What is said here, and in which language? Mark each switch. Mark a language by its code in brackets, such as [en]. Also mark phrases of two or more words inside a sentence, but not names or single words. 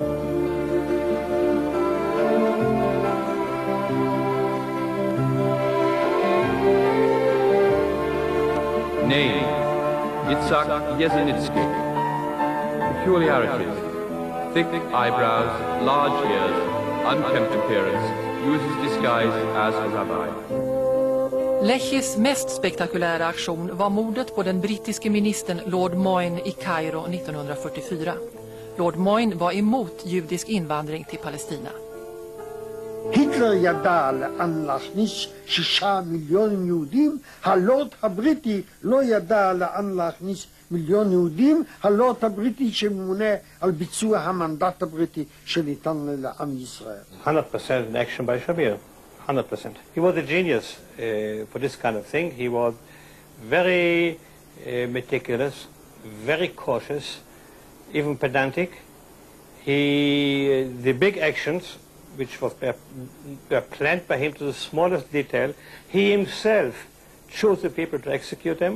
[en] Name, Yitzhak Yezenitsky. Peculiarities, thick eyebrows, large ears, unkempt appearance, uses disguise as a rabbi. [sv] Lechis mest spektakulära aktion var mordet på den brittiske ministern Lord Moyne i Kairo 1944. Lord Moyne var emot judisk invandring till Palestina. [he] Hitler ידע להכניס 6 מיליון יהודים, הלורד הבריטי לא ידע להכניס מיליון יהודים, הלורד הבריטי שממונה על ביצוע המנדט הבריטי שניתן לעם ישראל. [en] 100% in action by Shamir. 100%. He was a genius for this kind of thing. He was very meticulous, very cautious, even pedantic. The big actions which were planned by him to the smallest detail, he himself chose the people to execute them.